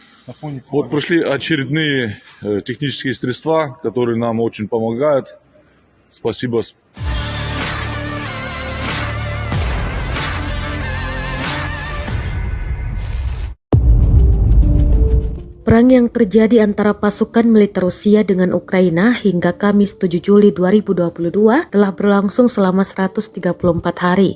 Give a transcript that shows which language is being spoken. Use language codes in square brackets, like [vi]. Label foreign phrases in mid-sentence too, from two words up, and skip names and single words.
[ru] Вот прошли очередные технические средства, которые нам очень помогают. Спасибо. [id] Perang yang terjadi antara pasukan militer Rusia dengan Ukraina hingga Kamis 7 Juli 2022 telah berlangsung selama 134 hari.